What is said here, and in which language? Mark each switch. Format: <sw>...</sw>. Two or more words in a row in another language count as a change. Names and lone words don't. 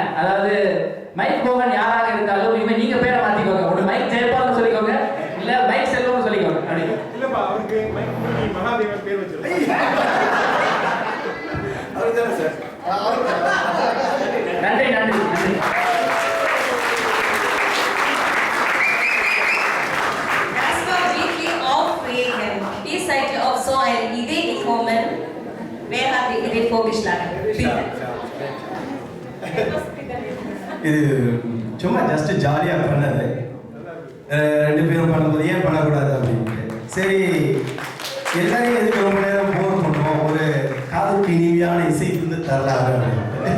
<ta>அதாவது மைக் போகன் யாராக இருந்தாலும் இனிமேல் நீங்க பேரை மாத்திக்கோங்க. ஒன்று மைக் ஜெயபால்னு சொல்லிக்கோங்க, இல்ல மைக் செல்வம்னு சொல்லிக்கோங்க. அப்படி இல்லப்பா, அவருக்கு மைக் மூடி மகாதேவன் பேர் வச்சிருக்கோம். அவர்தானே சார்? நன்றி நன்றி நன்றி.</ta> <de>Das war wirklich aufregend. Ihr seid ja auch so eine Idee gekommen. Wer hat die Idee vorgeschlagen? Bitte.</de> <ta>இது சும்மா ஜஸ்ட் ஜாலியாக பண்ணது. ரெண்டு பேரும் பண்ணும்போது ஏன் பண்ணக்கூடாது அப்படின்ட்டு சரி எல்லாரையும் எதுக்கு ரொம்ப நேரம் போர் பண்ணுவோம், ஒரு காதுக்கு இனிமையான இசை வந்து தரலாறு அப்படின்னு</ta>